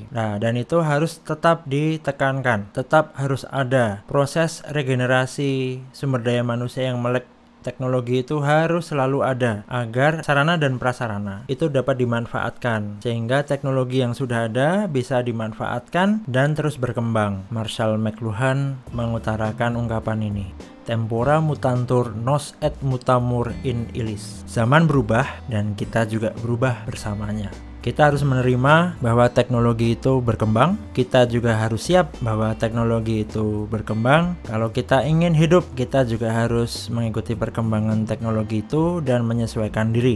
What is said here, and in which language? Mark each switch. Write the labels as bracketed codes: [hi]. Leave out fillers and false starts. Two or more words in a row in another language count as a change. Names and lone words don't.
[id] Nah, dan itu harus tetap ditekankan, tetap harus ada proses regenerasi sumber daya manusia yang melek teknologi itu harus selalu ada agar sarana dan prasarana itu dapat dimanfaatkan sehingga teknologi yang sudah ada bisa dimanfaatkan dan terus berkembang. Marshall McLuhan mengutarakan ungkapan ini. [la] Tempora mutantur nos et mutamur in illis. [id] Zaman berubah dan kita juga berubah bersamanya. Kita harus menerima bahwa teknologi itu berkembang. Kita juga harus siap bahwa teknologi itu berkembang. Kalau kita ingin hidup, kita juga harus mengikuti perkembangan teknologi itu dan menyesuaikan diri.